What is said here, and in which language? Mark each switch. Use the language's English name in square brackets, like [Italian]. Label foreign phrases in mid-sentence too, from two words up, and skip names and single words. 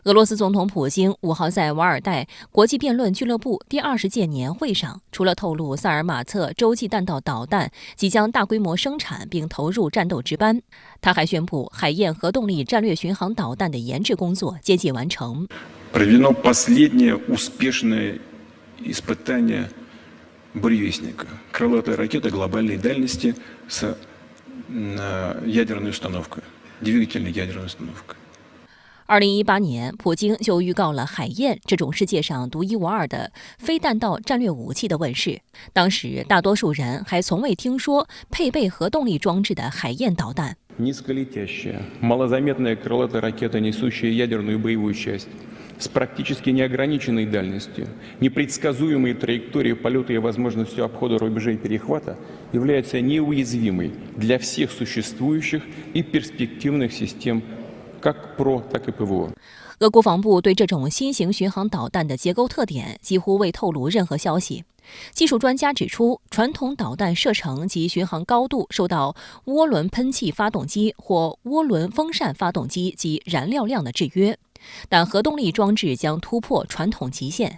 [Chinese] 俄罗斯总统普京5号在瓦尔代国际辩论俱乐部第20届年会上，除了透露萨尔马特洲际弹道导弹即将大规模生产并投入战斗值班，他还宣布海燕核动力战略巡航导弹的研制工作接近完成。 [Russian] Проведено последнее успешное испытание буревестника, крылатой ракеты глобальной дальности с ядерной установкой, двигательной ядерной установкой。 [Chinese] 2018 年，普京就预告了海燕这种世界上独一无二的非弹道战略武器的问世。当时，大多数人还从未听说配备核动力装置的海燕导弹。 [Russian] Низколетящая, малозаметная крылатая ракета, несущая ядерную боевую часть, с практически неограниченной дальностью, непредсказуемой траекторией полета и возможностью обхода рубежей перехвата, является неуязвимой для всех существующих и перспективных систем как ПРО, так и ПВО. [Chinese] 俄国防部对这种新型巡航导弹的结构特点几乎未透露任何消息。技术专家指出，传统导弹射程及巡航高度受到涡轮喷气发动机或涡轮风扇发动机及燃料量的制约，但核动力装置将突破传统极限。